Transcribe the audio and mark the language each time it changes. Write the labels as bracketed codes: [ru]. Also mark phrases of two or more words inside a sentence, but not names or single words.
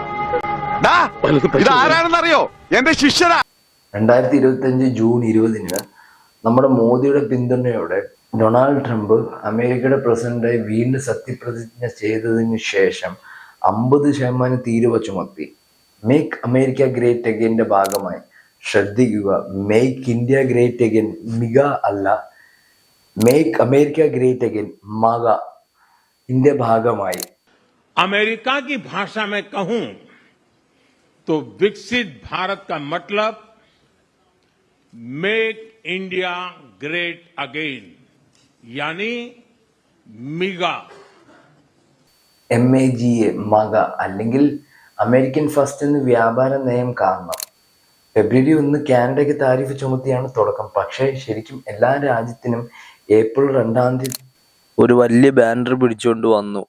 [ml] 2025 ജൂൺ 20 നമ്മുടെ മോദിയുടെ പിന്തുണയോടെ ഡൊണാൾഡ് ട്രംപ് അമേരിക്കയുടെ പ്രസിഡന്റായി വീണ്ടും സത്യപ്രതിജ്ഞ ചെയ്തതിനു ശേഷം 50% തീരുവ ചുമത്തി. മേക്ക് അമേരിക്ക ഗ്രേറ്റ് അഗൈൻ്റെ ഭാഗമായി, ശ്രദ്ധിക്കുക, മേക്ക് ഇന്ത്യ ഗ്രേറ്റ് അഗൈൻ, മിക അല്ല, മേക്ക് അമേരിക്ക ഗ്രേറ്റ് അഗൈൻ, മക, ഇന്ത്യ ഭാഗമായി. [hi] अमेरिका की भाषा में कहूं तो विकसित भारत का मतलब मेक इंडिया ग्रेट अगेन, यानी मिगा. [ml] MAGA, മക, അല്ലെങ്കിൽ അമേരിക്കൻ ഫസ്റ്റ് എന്ന് വ്യാപാര നയം കാരണം ഫെബ്രുവരി 1 കാനഡയ്ക്ക് താരിഫ് ചുമത്തിയാണ് തുടക്കം. പക്ഷേ ശരിക്കും എല്ലാ രാജ്യത്തിനും ഏപ്രിൽ 2 ഒരു വലിയ ബാനർ പിടിച്ചുകൊണ്ട് വന്നു.